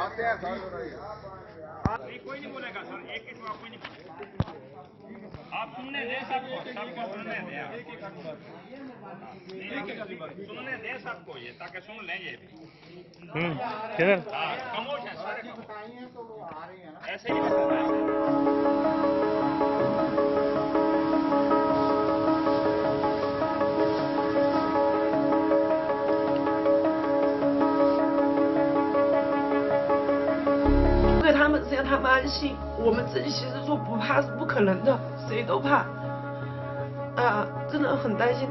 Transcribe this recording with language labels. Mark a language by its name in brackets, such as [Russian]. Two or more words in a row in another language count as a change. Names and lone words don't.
[Hindi] कोई नहीं बोलेगा सर, एक कोई नहीं बोलेगा। आप सुनने दें सबको सुनने दें, सुनने दें सबको ये, ताकि सुन लें ये भी। किधर? खामोश है सारे, ऐसे ही बताना। [Chinese] 对他们，只要他们安心，我们自己其实说不怕是不可能的，谁都怕，真的很担心。